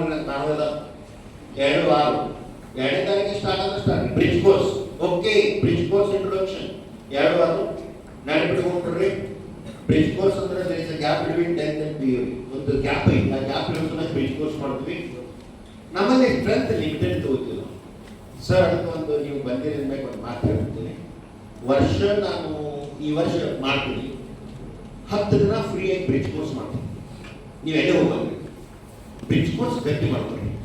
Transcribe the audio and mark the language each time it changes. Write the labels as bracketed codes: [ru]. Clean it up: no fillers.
[kn] ನಾವೆಲ್ಲ 2-6 2ನೇ ತಾರೀಕಿಗೆ ಸ್ಟಾರ್ಟ್ ಆದ್ರೆ start. Bridge course okay, bridge course introduction 2-6 ನೆನಪಿಟ್ಕೊಂಡ್ರಿ. Bridge course ಅಂದ್ರೆ [en] there is a gap between 10th and PU. [kn] ಒಂದು ಗ್ಯಾಪ್ ಐತಿ, ಆ ಗ್ಯಾಪ್ ಇರೋದನ್ನ ಬ್ರಿಡ್ಜ್ ಕೋರ್ಸ್ ಮಾಡ್ತೀವಿ. ನಮ್ಮಲ್ಲಿ ಸ್ಟ್ರೆಂತ್ ಲಿಮಿಟೆಡ್ ತಗೋತೀವಿ ಸರ್. ಅದಕ್ಕೆ ಒಂದು ನೀವು ಬಂದಿರೋ ಮೇಲೆ ಒಂದು ಮಾತು ಹೇಳ್ತೀನಿ. ವರ್ಷ ನಾನು ಈ ವರ್ಷ ಮಾಡ್ತೀನಿ 10 ದಿನ ಫ್ರೀಯಾಗಿ ಬ್ರಿಡ್ಜ್ ಕೋರ್ಸ್ ಮಾಡ್ತೀವಿ. ನೀವು ಎಲ್ಲೇ ಹೋಗ್ಬಂದ್ರಿ ಬ್ರಿಡ್ಜ್ ಕೋರ್ಸ್ ಗಟ್ಟಿ ಮಾಡ್ತೀವಿ.